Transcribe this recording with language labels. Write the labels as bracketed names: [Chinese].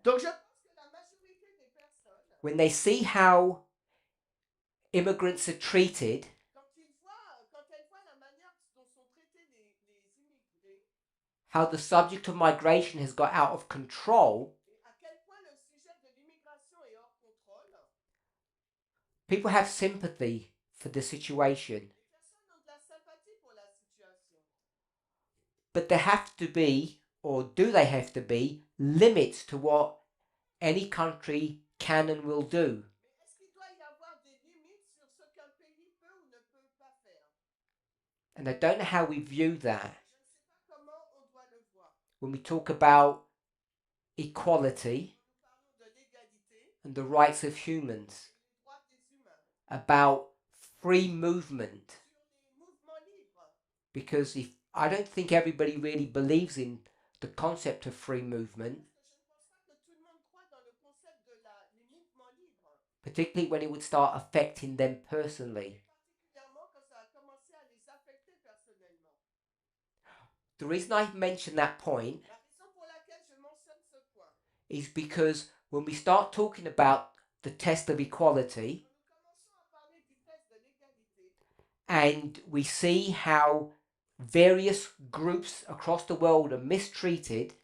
[French] Donc je pense que la majorité des personnes, [English] when they see how immigrants are treated, [French] quand elles voient la manière dont sont traités les immigrés, [English] how the subject of migration has got out of control, [French] et à quel point le sujet de l'immigration est hors contrôle, [English] people have sympathy for the situation. [French] les personnes ont de la sympathie pour la situation. [English] But there have to be, or do they have to be, limits to what any country can and will do. [French] Mais est-ce qu'il doit y avoir des limites sur ce qu'un pays peut ou ne peut pas faire? [English] And I don't know how we view that [French] Je ne sais pas comment on doit le voir. [English] when we talk about equality [French] Nous parlons de l'égalité [English] and the rights of humans, [French] et les droits des humains, [English] about free movement. [French] sur les mouvements libres. [English] Because if I don't think everybody really believes in the concept of free movement, [French] Parce que je ne pense pas que tout le monde croit dans le concept de les mouvements libres, [English] particularly when it would start affecting them personally. [French] particulièrement quand ça a commencé à les affecter personnellement. [English] The reason I mention that point [French] La raison pour laquelle je mentionne ce point, [English] is because when we start talking about the test of equality [French] quand nous commençons à parler du test de l'égalité, [English] and we see how various groups across the world are mistreated,